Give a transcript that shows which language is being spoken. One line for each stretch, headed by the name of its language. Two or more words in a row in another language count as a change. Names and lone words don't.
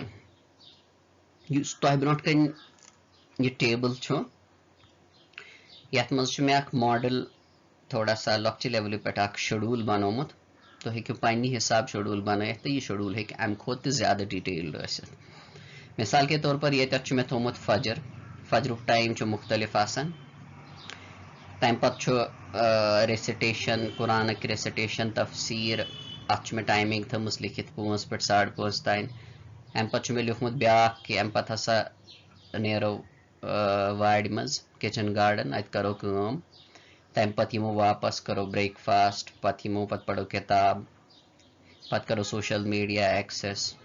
Kashmiri: یُس تۄہہِ برونٛٹھ کنۍ یہِ ٹیبل چھُ یتھ منٛز چھُ مےٚ اکھ ماڈل
Urdu: تھوڑا سا
Kashmiri: لۄکچہِ لیولہِ پٮ۪ٹھ اکھ شیڈوٗل بنومُت. تُہۍ ہیٚکِو پننہِ حساب شیڈوٗل بنٲیِتھ تہٕ یہِ شیڈوٗل ہیٚکہِ امہِ کھۄتہٕ تہِ زیادٕ ڈِٹیلڈ ٲسِتھ.
Urdu: مثال کے طور پر
Kashmiri: ییٚتٮ۪تھ چھُ مےٚ تھوٚومُت فجرُک ٹایم چھُ مختلف آسان. تمہِ پتہٕ چھُ ریسِٹیشن قرآنٕکۍ ریسِٹیشن تفسیٖر اتھ چھُ مےٚ ٹایمِنگ تھٲومٕژ لیکھِتھ 5 پٮ۪ٹھ 5:30 تانۍ. امہِ پتہٕ چھُ مےٚ لیوٗکھمُت بیٛاکھ کہِ امہِ پتہٕ ہسا نیرو وارِ منٛز
English: kitchen garden
Kashmiri: اتہِ کرو کٲم تمہِ پتہٕ یِمو واپس کرو بریک فاسٹ پتہٕ یِمو پتہٕ پرو کِتاب پتہٕ کرو
English: social media access.